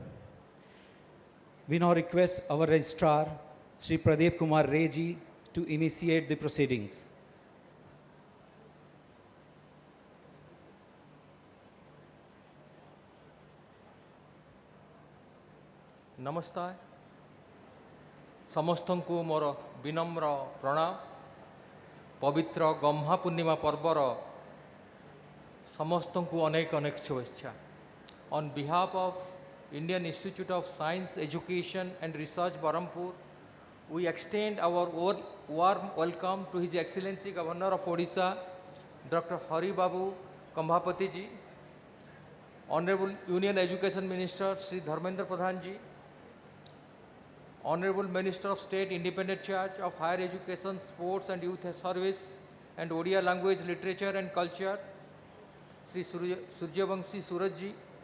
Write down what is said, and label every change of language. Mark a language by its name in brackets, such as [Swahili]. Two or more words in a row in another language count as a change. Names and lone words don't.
[English] We now request our registrar, Sri Pradeep Kumar Ray ji, to initiate the proceedings. [Odia] ନମସ୍କାର ସମସ୍ତଙ୍କୁ ମୋର ବିନମ୍ର ପ୍ରଣାମ ପବିତ୍ର ଗମ୍ହା ପୂର୍ଣ୍ଣିମା ପର୍ବର ସମସ୍ତଙ୍କୁ ଅନେକ ଅନେକ ଶୁଭେଚ୍ଛା [English] on behalf of Indian Institute of Science, Education and Research, Berhampur, we extend our warm welcome to His Excellency Governor of Odisha, Dr. Hari Babu Kambhapati ji, Honorable Union Education Minister Sri Dharmendra Pradhan ji, Honorable Minister of State Independent Charge of Higher Education, Sports and Youth Service and Odia Language, Literature and Culture, Sri Suryavanshi Suraj ji,